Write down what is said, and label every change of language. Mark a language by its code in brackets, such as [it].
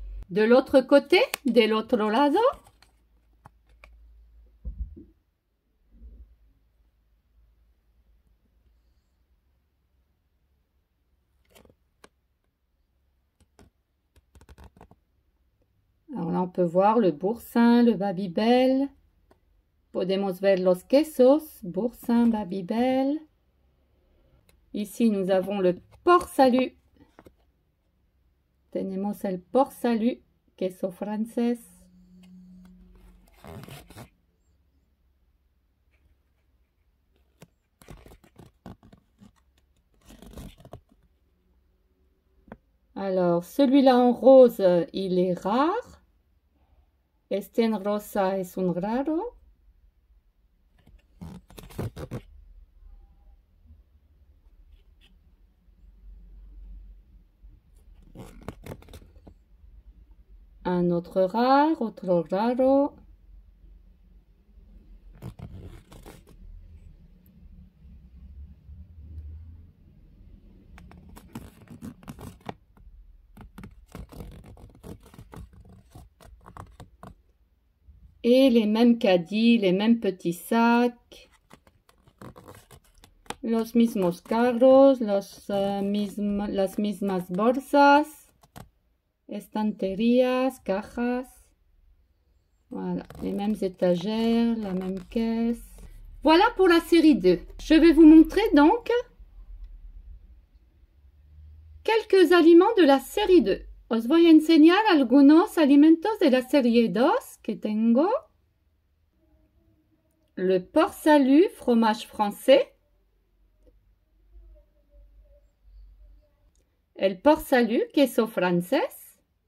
[fr] De l'autre côté, [es] del otro lado, [fr] alors là on peut voir le boursin, le Babybel. [es] Podemos ver los quesos, boursin, Babybel. [fr] Ici nous avons le port-salut. [es] Tenemos el port-salut, queso francés. [fr] Alors, celui-là en rose, il est rare. [es] Este en rosa es un raro. [fr] Un autre rare, [es] otro raro. [fr] Et les mêmes caddies, les mêmes petits sacs. [es] Los mismos carros, las mismas bolsas. Estanterías, cajas. [fr] Voilà, les mêmes étagères, la même caisse. Voilà pour la série 2. Je vais vous montrer donc quelques aliments de la série 2. [es] Os voy a enseñar algunos alimentos de la serie 2 que tengo. [fr] Le port salut, fromage français. [es] El port salut, queso francés.